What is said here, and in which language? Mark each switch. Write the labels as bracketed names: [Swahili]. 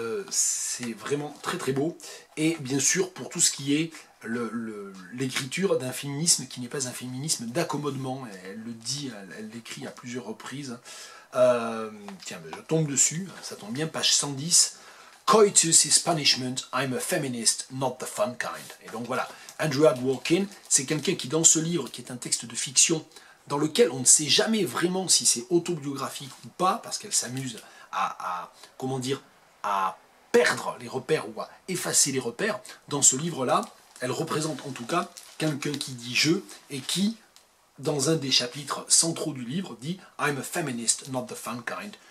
[French] C'est vraiment très très beau. Et bien sûr, pour tout ce qui est l'écriture d'un féminisme qui n'est pas un féminisme d'accommodement, elle le dit, elle l'écrit à plusieurs reprises. Tiens, je tombe dessus, ça tombe bien, page 110. [English] Coitus is punishment, I'm a feminist, not the fun kind. [French] Et donc voilà, Andrea Dworkin, c'est quelqu'un qui, dans ce livre, qui est un texte de fiction, dans lequel on ne sait jamais vraiment si c'est autobiographique ou pas, parce qu'elle s'amuse comment dire, à perdre les repères ou à effacer les repères, dans ce livre-là, elle représente en tout cas quelqu'un qui dit « je » et qui, dans un des chapitres centraux du livre, dit « [English] I'm a feminist, not the fun kind ».